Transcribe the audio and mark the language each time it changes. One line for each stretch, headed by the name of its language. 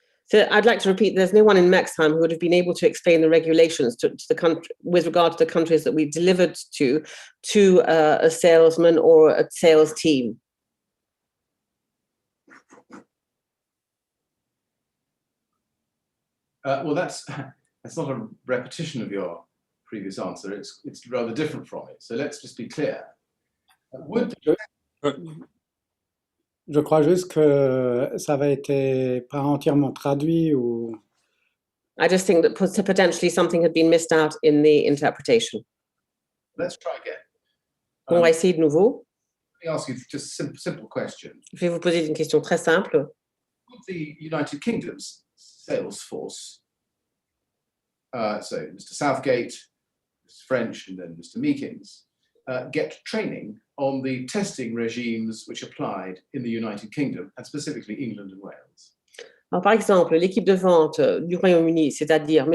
English: So I'd like to repeat, there's no one in Mexheim who would have been able to explain the regulations to the country with regard to the countries that we delivered to a salesman or a sales team. Well, that's not a repetition of your previous answer. It's rather different from it. So let's just be clear.
French: Je crois juste que ça avait été pas entièrement traduit ou.
English: I just think that potentially something had been missed out in the interpretation. Let's try again.
French: On va essayer de nouveau.
English: Let me ask you just a simple question.
French: Je vais vous poser une question très simple.
English: Would the United Kingdom's Salesforce, so Mr. Southgate, Mr. French, and then Mr. Meekins, get training on the testing regimes which applied in the United Kingdom, and specifically England and Wales?
French: Alors, par exemple, l'équipe de vente du Royaume-Uni, c'est-à-dire M.